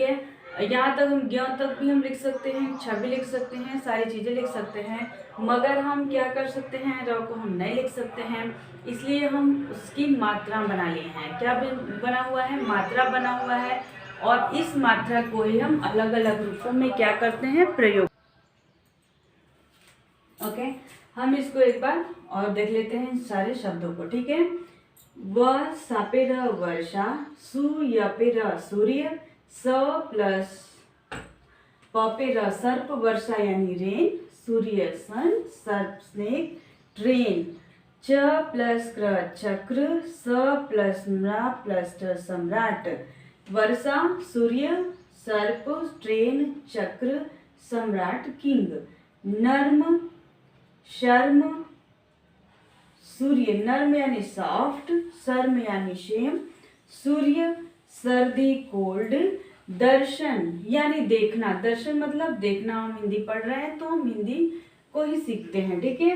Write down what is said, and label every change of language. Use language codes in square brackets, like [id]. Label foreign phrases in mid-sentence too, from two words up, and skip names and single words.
[hi] ठीक है, यहाँ तक हम ज्ञ तक भी हम लिख सकते हैं, छ भी लिख सकते हैं, सारी चीज़ें लिख सकते हैं, मगर हम क्या कर सकते हैं, र को हम नहीं लिख सकते हैं, इसलिए हम उसकी मात्रा बना लिए हैं। क्या बना हुआ है, मात्रा बना हुआ है, और इस मात्रा को ही हम अलग अलग रूपों में क्या करते हैं, प्रयोग। ओके, हम इसको एक बार और देख लेते हैं सारे शब्दों को, ठीक है। व सापे र वर्षा, सु यपे र सूर्य, स प्लस पपे र सर्प, वर्षा यानी रेन, सूर्य सन, सर्प स्नेक, ट्रेन, च प्लस क्र चक्र, स प्लस म्रा प्लस ट सम्राट, वर्षा सूर्य, सर्प ट्रेन, चक्र सम्राट किंग, नर्म शर्म सूर्य, नर्म यानी सॉफ्ट, शर्म यानी शेम, सूर्य सर्दी कोल्ड, दर्शन यानी देखना, दर्शन मतलब देखना, हम हिंदी पढ़ रहे हैं तो हम हिंदी को ही सीखते हैं, ठीक है।